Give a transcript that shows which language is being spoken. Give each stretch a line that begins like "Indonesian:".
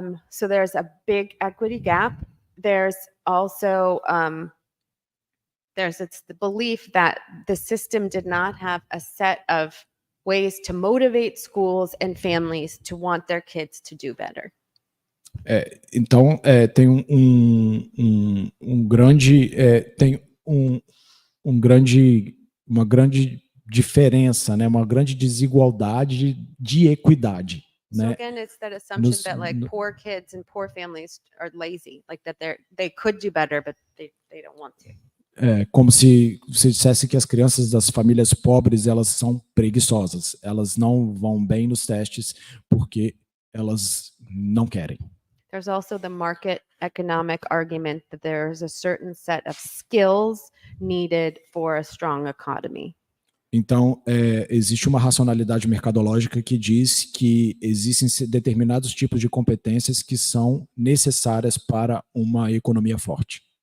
English: So there's a big equity gap. There's also it's the belief that the system did not have a set of ways to motivate schools and families to want their kids to do better.
Portuguese: Então, tem uma grande diferença, né? Uma grande desigualdade de equidade.
English: So
Portuguese: Né?
English: again, it's that assumption Nos- that like no- poor kids and poor families are lazy, like that they could do better, but they don't want to.
Portuguese: Como se você dissesse que as crianças das famílias pobres elas são preguiçosas, elas não vão bem nos testes porque elas não querem.
English: There's also the market economic argument that there's a certain set of skills needed for a strong economy.
Portuguese: Então, existe uma racionalidade mercadológica que diz que existem determinados tipos de competências que são necessárias para uma economia forte.